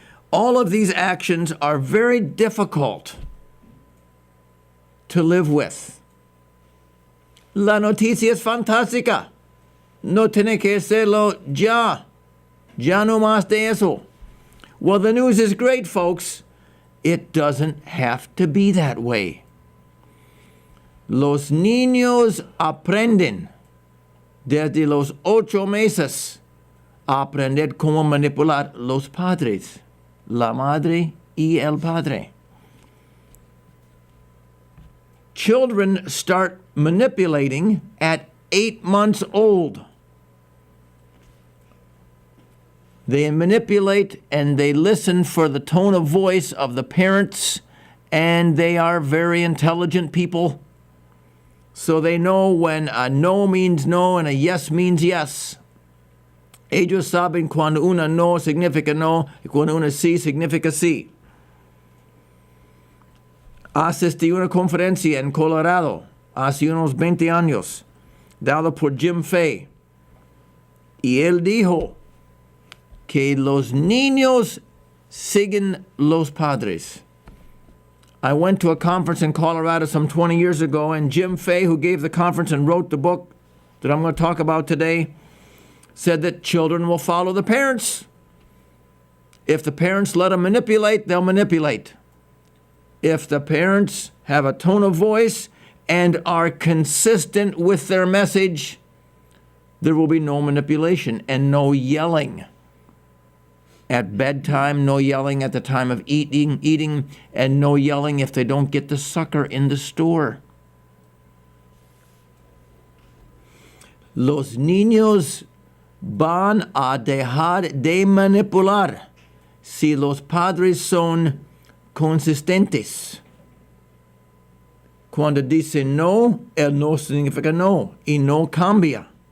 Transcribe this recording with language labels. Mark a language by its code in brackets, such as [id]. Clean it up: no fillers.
[en] All of these actions are very difficult to live with. [es] La noticia es fantástica. No tiene que serlo ya. Ya no más de eso. [en] Well, the news is great, folks. It doesn't have to be that way. [es] Los niños aprenden desde los 8 meses a aprender cómo manipular los padres, la madre y el padre. [en] Children start manipulating at 8 months old. They manipulate and they listen for the tone of voice of the parents, and they are very intelligent people. So they know when a no means no and a yes means yes. [es] Ellos saben cuando una no significa no y cuando una sí significa sí. Asistí a una conferencia en Colorado hace unos 20 años, dada por Jim Fay. Y él dijo que los niños siguen los padres. [en] I went to a conference in Colorado some 20 years ago, and Jim Fay, who gave the conference and wrote the book that I'm going to talk about today, said that children will follow the parents. If the parents let them manipulate, they'll manipulate. If the parents have a tone of voice and are consistent with their message, there will be no manipulation and no yelling. At bedtime, no yelling at the time of eating, and no yelling if they don't get the sucker in the store. [es] Los niños van a dejar de manipular si los padres son consistentes. Cuando dicen no, el no significa no, y no cambia.